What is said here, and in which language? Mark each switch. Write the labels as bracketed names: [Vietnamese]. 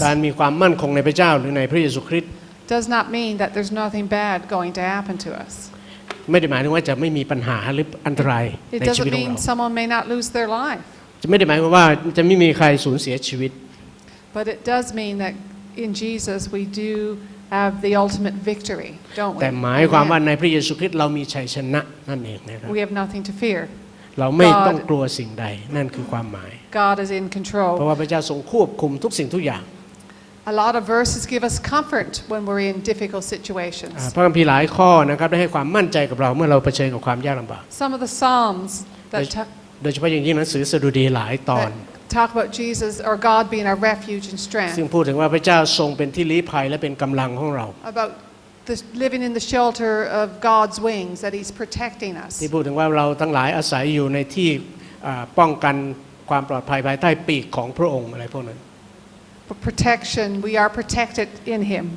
[Thai] การมีความมั่นคงในพระเจ้าหรือในพระเยซูคริสต์ [English] does not mean that there's nothing bad going to happen to us. [Thai] ไม่ได้หมายถึงว่าจะไม่มีปัญหาหรืออันตราย [English] It [Thai] ในชีวิต [English] doesn't [Thai] ของ [English] mean [Thai] เรา [English] someone may not lose their life. [Thai] จะไม่ได้หมายความว่าจะไม่มีใครสูญเสียชีวิต [English] But it does mean that in Jesus we do have the ultimate victory, don't we? [Thai] แต่หมายความว่าในพระเยซูคริสต์เรามีชัยชนะนั่นเองนะครับ [English] We have nothing to fear. [Thai] เราไม่ต้องกลัวสิ่งใดนั่นคือความหมาย [English] God is in [Thai] เพราะ [English] control. [Thai] ว่าพระเจ้าทรงควบคุมทุกสิ่งทุกอย่าง [English] A lot of verses give us comfort when we're in difficult situations. [Thai] พระคัมภีร์หลายข้อนะครับได้ให้ความมั่นใจกับเราเมื่อเราเผชิญกับความยากลำบาก [English] Some of the Psalms that [Thai] โดยเฉพาะอย่างยิ่งหนังสือสดุดีหลายตอน [English] talk about Jesus or God being our refuge and [Thai] ซึ่ง [English] strength. [Thai] พูดถึงว่าพระเจ้าทรงเป็นที่ลี้ภัยและเป็นกำลังของเรา [English] About living in the shelter of God's wings, that He's protecting us. [Thai] ที่พูดถึงว่าเราทั้งหลายอาศัยอยู่ในที่ป้องกันความปลอดภัยภายใต้ปีกของพระองค์อะไรพวกนั้น [English] For protection, we are protected in Him.